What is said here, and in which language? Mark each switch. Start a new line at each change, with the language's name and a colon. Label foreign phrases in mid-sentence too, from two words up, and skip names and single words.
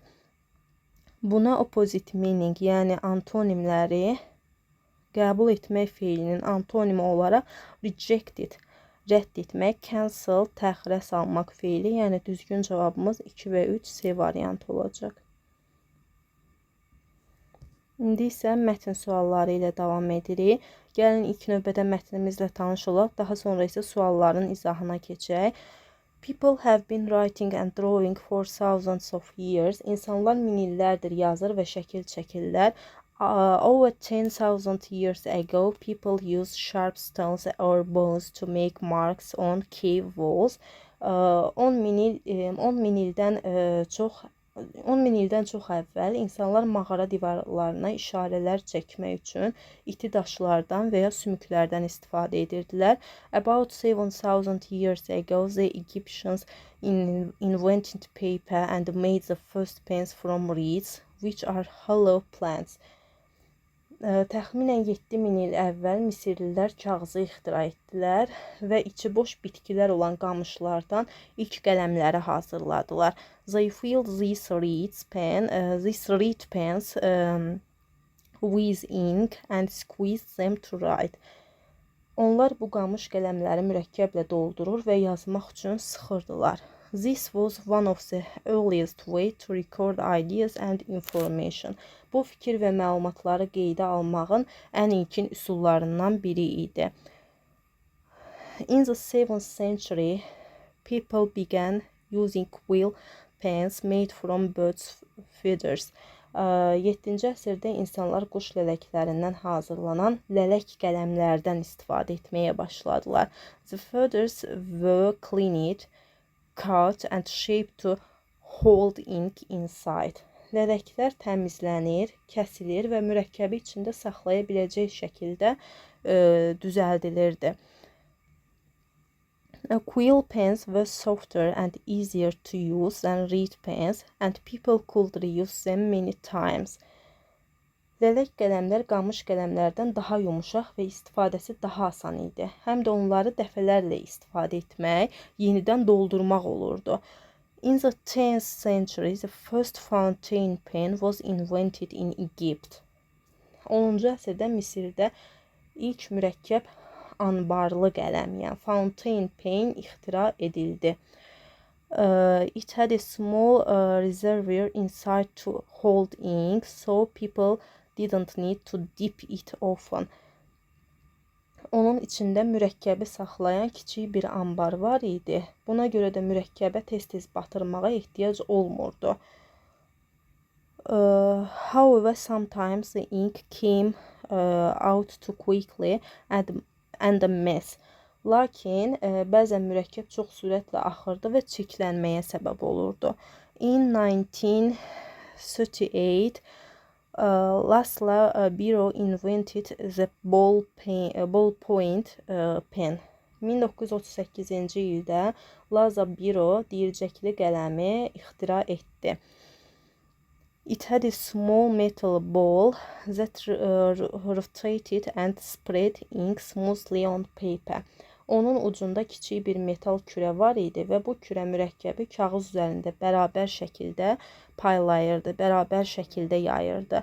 Azerbaijani: Buna
English: opposite meaning,
Azerbaijani: yəni antonimləri qəbul etmək feilinin antonimi olaraq rejected, rədd etmək, cancel, təxirə salmaq feili, yəni düzgün cavabımız 2 və 3 C variantı olacaq. İndi isə mətn sualları ilə davam edirik. Gəlin ilk növbədə mətnimizlə tanış olaq, daha sonra isə sualların izahına keçək.
English: People have been writing and drawing for thousands of years.
Azerbaijani: İnsanlar min illərdir yazır və şəkil çəkirlər.
English: Over 10,000 years ago, people used sharp stones or bones to make marks on cave walls.
Azerbaijani: 10 min ildən çox əvvəl insanlar mağara divarlarına işarələr çəkmək üçün iti daşlardan və ya sümüklərdən istifadə edirdilər.
English: About 7,000 years ago, the Egyptians invented paper and made the first pens from reeds, which are hollow plants.
Azerbaijani: Təxminən 7000 il əvvəl Misirlilər kağızı ixtira etdilər və içi boş bitkilər olan qamışlardan ilk qələmləri hazırladılar.
English: They filled these reed pens with ink and squeezed them to write.
Azerbaijani: Onlar bu qamış qələmləri mürəkkəblə doldurur və yazmaq üçün sıxırdılar.
English: This was one of the earliest way to record ideas and information.
Azerbaijani: Bu fikir və məlumatları qeydə almağın ən ilkin üsullarından biri idi.
English: In the 7th century, people began using quill pens made from birds' feathers.
Azerbaijani: 7-ci əsrdə insanlar quş lələklərindən hazırlanan lələk qələmlərdən istifadə etməyə başladılar.
English: The feathers were cleaned, cut and shaped to hold ink inside.
Azerbaijani: Lələklər təmizlənir, kəsilir və mürəkkəbi içində saxlaya biləcək şəkildə düzəldilirdi.
English: Quill pens were softer and easier to use than reed pens and people could reuse them many times.
Azerbaijani: Lələk qələmlər qamış qələmlərdən daha yumuşaq və istifadəsi daha asan idi. Həm də onları dəfələrlə istifadə etmək, yenidən doldurmaq olurdu.
English: In the 10th century, the first fountain pen was invented in Egypt.
Azerbaijani: 10-cu əsrdə Misirdə ilk mürəkkəb anbarlı qələm, yəni
English: fountain pen
Azerbaijani: ixtira edildi.
English: It had a small reservoir inside to hold ink, so people didn't need to dip it often.
Azerbaijani: Onun içində mürəkkəbi saxlayan kiçik bir anbar var idi. Buna görə də mürəkkəbə tez-tez batırmağa ehtiyac olmurdu.
English: However, sometimes the ink came out too quickly and a mess.
Azerbaijani: Lakin bəzən mürəkkəb çox sürətlə axırdı və çirklənməyə səbəb olurdu.
English: In 1938, Laszlo Biro invented the ballpoint pen.
Azerbaijani: 1938-ci ildə Laszlo Biro deyircəkli qələmi ixtira etdi.
English: It had a small metal ball that rotated and spread ink smoothly on paper.
Azerbaijani: Onun ucunda kiçik bir metal kürə var idi və bu kürə mürəkkəbi kağız üzərində bərabər şəkildə paylayırdı, bərabər şəkildə yayırdı.